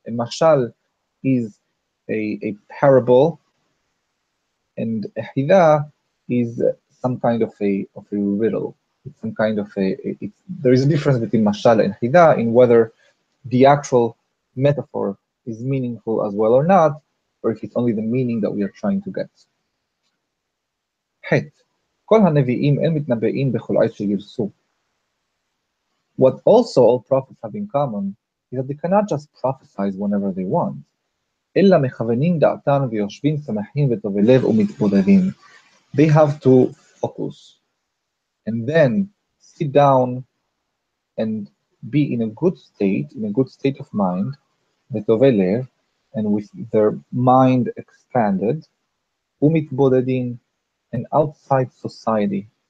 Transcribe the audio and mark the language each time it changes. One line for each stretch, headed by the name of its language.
English: A mashal is a parable, and a hidah is some kind of a riddle. It's some kind of there is a difference between mashal and hidah in whether the actual metaphor is meaningful as well or not, or if it's only the meaning that we are trying to get.
Hebrew: כל הנביאים אין מתנבאים בכל עת שירצו.
English: What also all prophets have in common is that they cannot just prophesize whenever they want.
Hebrew: אלא מכוונים דעתן ויושבים שמחים וטובי לב ומתבודדים.
English: They have to focus and then sit down and be in a good state of mind,
Hebrew: וטובי לב,
English: and with their mind expanded,
Hebrew: ומתבודדים,
English: and outside society.